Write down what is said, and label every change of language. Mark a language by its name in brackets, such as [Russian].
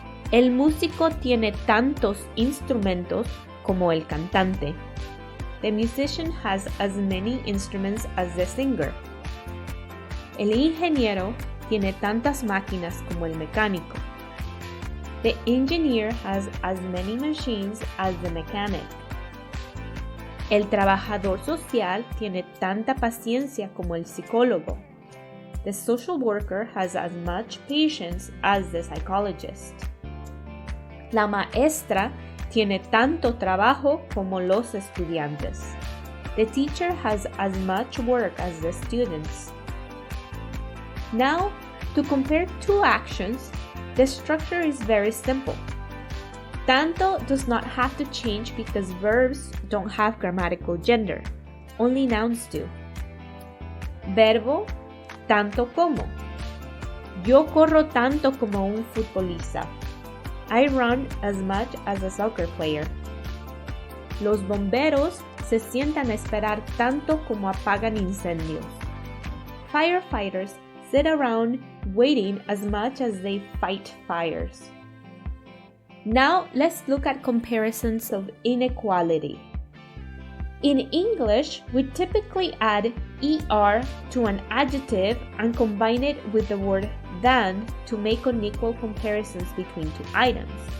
[Spanish] El músico tiene tantos instrumentos como el cantante. [English] The musician has as many instruments as the singer. [Spanish] El ingeniero tiene tantas máquinas como el mecánico. [English] The engineer has as many machines as the mechanic. [Spanish] El trabajador social tiene tanta paciencia como el psicólogo. [English] The social worker has as much patience as the psychologist. [Spanish] La maestra tiene tanto trabajo como los estudiantes. [English] The teacher has as much work as the students. Now, to compare two actions, the structure is very simple. Tanto does not have to change because verbs don't have grammatical gender. Only nouns do. [Spanish] Verbo, tanto como. Yo corro tanto como un futbolista. [English] I run as much as a soccer player. [Spanish] Los bomberos se sientan a esperar tanto como apagan incendios. [English] Firefighters sit around waiting as much as they fight fires. Now let's look at comparisons of inequality. In English, we typically add er to an adjective and combine it with the word than to make unequal comparisons between two items.